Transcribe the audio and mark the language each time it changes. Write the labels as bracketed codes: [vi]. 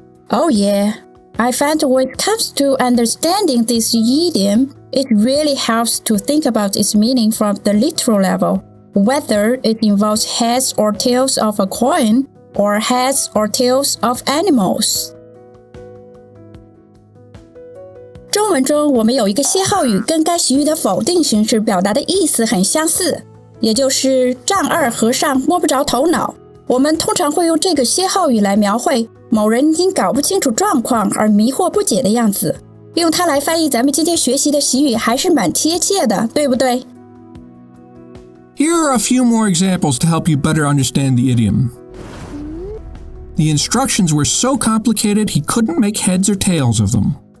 [en] Oh yeah, I find when it comes to understanding this idiom, it really helps to think about its meaning from the literal level, whether it involves heads or tails of a coin or heads or tails of animals. [zh] 中文中我们有一个歇后语跟该习语的否定形式表达的意思很相似，也就是丈二和尚摸不着头脑。我们通常会用这个歇后语来描绘某人因搞不清楚状况而迷惑不解的样子，用它来翻译咱们今天学习的习语还是蛮贴切的，对不对？ [en] Here are a few more examples to help you better understand the idiom. The instructions were so complicated he couldn't make heads or tails of them.